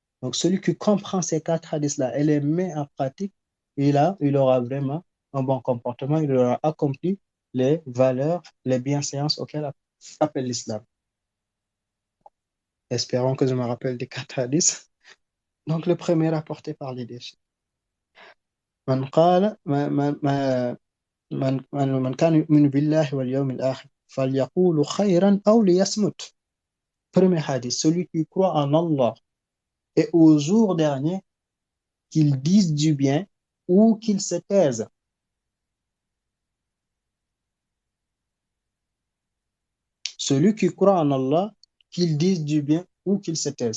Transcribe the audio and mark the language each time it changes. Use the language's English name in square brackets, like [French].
[French] Donc, celui qui comprend ces quatre hadiths-là et les met en pratique, il aura vraiment un bon comportement, il aura accompli les valeurs, les bienséances auxquelles appelle l'islam. Espérons que je me rappelle des quatre hadiths. Donc, le premier rapporté par les déchets. [Arabic] من قال من كان يؤمن بالله واليوم الآخر فليقول خيرا أو ليصمت. [French] Premier hadith, celui qui croit en Allah et au jour dernier, qu'il dise du bien ou qu'il se taise. Celui qui croit en Allah, qu'il dise du bien ou qu'il se taise.